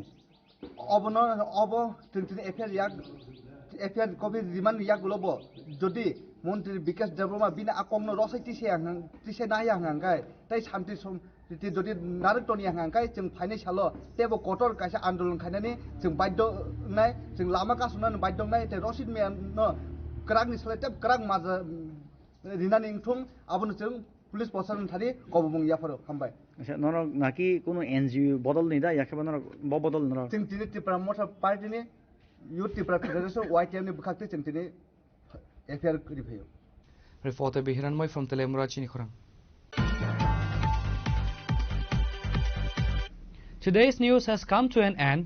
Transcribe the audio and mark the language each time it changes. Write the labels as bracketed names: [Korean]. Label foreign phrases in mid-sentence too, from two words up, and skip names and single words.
[Kok Borok] अबनो अब जों दिनै एफआईआर कपि रिमान्ड यागुलबो जदि मन्त्री विकास देबबर्मा बिना आकंनो रसै तिसे नाया हांगाय ताइ शान्ति सम जदि नारटनि हांगाय जों फाइनै सालो तेबो कटर कायसा आन्दोलन खायनानै जों बाध्य नाय जों लामा कासुनानै बाध्य नाय ते रसिद मेनो क्रागनि सलायते क्राग माजा रिनानि इंथुं आबनो जों पुलिस प्रशासन थारि गबमुं याफोर हामबाय अच्छा नर नाकि कोनो एनजिओ बदल नै दा याखेबा नर बदल नर जों दिनै त्रिपुरा मथा पार्टीनि Youth Tripura Federation YTM ni bukakte chentine FIR review. [English] Reporter Bihiranmoy from Telemura, Chinikhorang. Today's news has come to an end.